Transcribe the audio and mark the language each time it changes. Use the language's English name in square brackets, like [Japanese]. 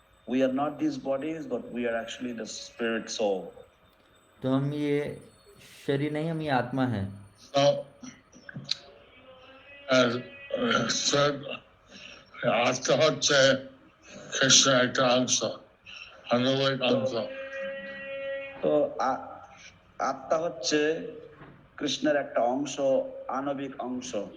[English] We are not these bodies, but we are actually the spirit soul. [Hindi] तो हम ये शरीर नहीं, हम ये आत्मा है। [English] So, as said, [Bangla] আত্মা হচ্ছে কৃষ্ণের একটা অংশ, আনন্দিক অংশ। তো আত্মা হচ্ছে কৃষ্ণের একটা অংশ, আণবিক অংশ।